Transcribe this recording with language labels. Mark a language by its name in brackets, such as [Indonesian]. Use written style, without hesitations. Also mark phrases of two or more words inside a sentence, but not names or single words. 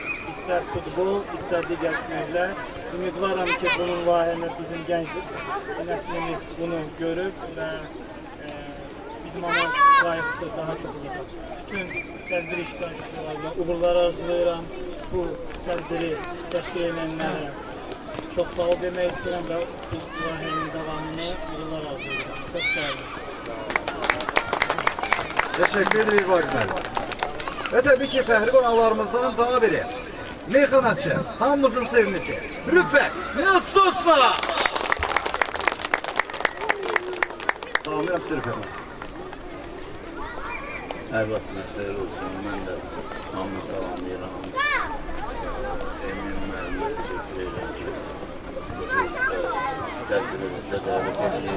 [Azerbaijani] İstər futbol, istər digər növlər. Ümidvaram ki, bunun layihəni bizim gənclik nəslimiz bunu görüb və idmana layıqsı daha çox olacaq. Bütün tədbir iştirakçılarına uğurlar arzulayıram. bu tədbiri təşkil edənlərə çox sağ ol demək istəyirəm və bu layihənin davamını Allah razı olsun. Çox sağ olun. [Turkish] Teşekkür ederim İbrahim Bey. Ve tabii ki [Azerbaijani] fəhri qonaqlarımızdan daha biri. Meyxanaçı, hamımızın sevimlisi. Rüfət Nasusla. Salamlayıram sizi Rüfət. Hər vaxtınız xeyir olsun. Mən də hamını salamlayıram. Emin müəllimə təşəkkür edirəm ki, tədbirimizdə dəvət edilib.